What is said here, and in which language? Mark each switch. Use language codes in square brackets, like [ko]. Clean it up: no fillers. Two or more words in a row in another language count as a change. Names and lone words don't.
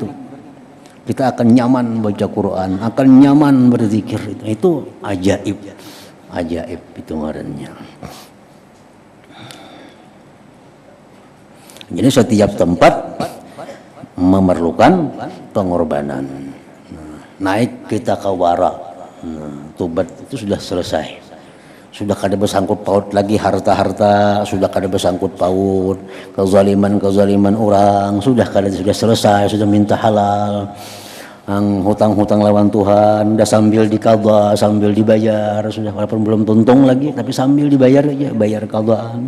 [id] Kita akan nyaman baca Quran, akan nyaman berzikir. Itu ajaib. Ajaib itu ngarannya. Jadi setiap tempat memerlukan pengorbanan. Naik kita ke wara. [bjn] Tubat itu sudah selesai, sudah kada bersangkut paut lagi harta-harta, sudah kada bersangkut paut kezaliman orang, sudah selesai, sudah minta halal. Hutang-hutang lawan Tuhan dah sambil dikada, sambil dibayar, sudah walaupun belum tuntung lagi tapi sambil dibayar aja, bayar kadaan.